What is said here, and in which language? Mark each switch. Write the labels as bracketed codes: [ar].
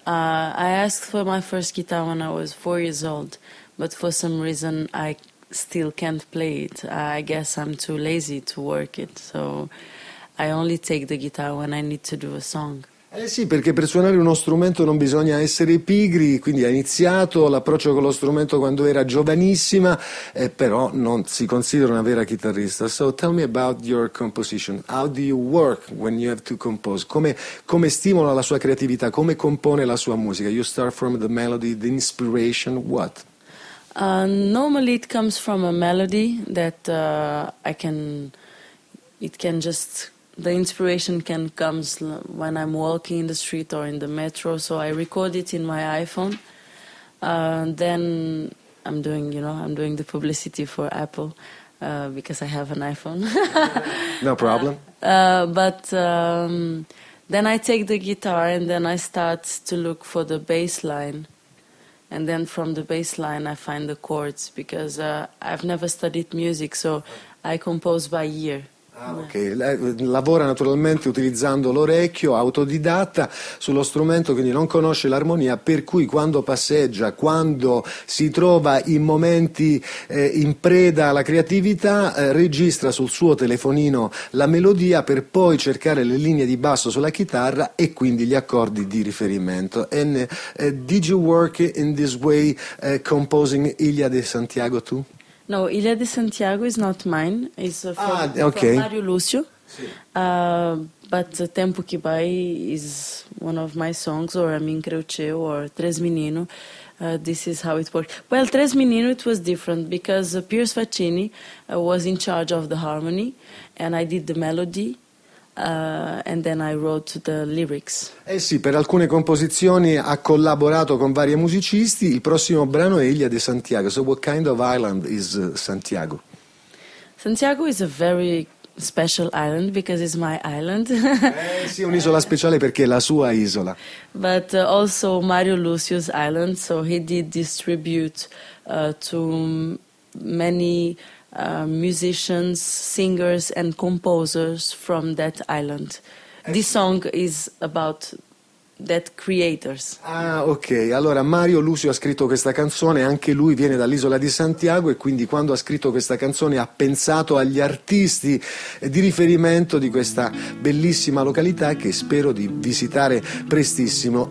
[en] I asked for my first guitar when I was 4 years old, but for some reason I still can't play it. I guess I'm too lazy to work it, so I only take the guitar when I need to do a song. [it] Eh sì, perché per suonare uno strumento non bisogna essere pigri, quindi ha iniziato l'approccio con lo strumento quando era giovanissima, però non si considera una vera chitarrista. [en] So tell me about your composition. How do you work when you have to compose? [it] Come stimola la sua creatività? Come compone la sua musica? [en] You start from the melody, the inspiration, what? Normally it comes from a melody that the inspiration can come when I'm walking in the street or in the metro, so I record it in my iPhone. Then I'm doing, you know, I'm doing the publicity for Apple because I have an iPhone. No problem. Then I take the guitar and then I start to look for the bass line. And then from the bass line I find the chords, because I've never studied music, so I compose by ear. [it] Ok, lavora naturalmente utilizzando l'orecchio, autodidatta sullo strumento, quindi non conosce l'armonia, per cui quando passeggia, quando si trova in momenti in preda alla creatività, registra sul suo telefonino la melodia per poi cercare le linee di basso sulla chitarra e quindi gli accordi di riferimento. [en] And, did you work in this way composing Ilia de Santiago too? No, Ilia de Santiago is not mine. It's from Mario Lucio. But Tempo Que Vai is one of my songs, or Amin Creuceu, or Tres Menino. This is how it worked. Well, Tres Menino, it was different because Pierce Faccini was in charge of the harmony and I did the melody. And then I wrote the lyrics. [it] Eh sì, per alcune composizioni ha collaborato con vari musicisti. Il prossimo brano è Ilha de Santiago. [en] So what kind of island is Santiago? Santiago is a very special island because it's my island. [it] Eh sì, un'isola speciale perché è la sua isola. [en] But also Mario Lucio's island, so he did this tribute to many musicians, singers and composers from that island. This song is about that creators. Ah, ok. [it] Allora, Mario Lucio ha scritto questa canzone, anche lui viene dall'isola di Santiago e quindi quando ha scritto questa canzone ha pensato agli artisti di riferimento di questa bellissima località che spero di visitare prestissimo.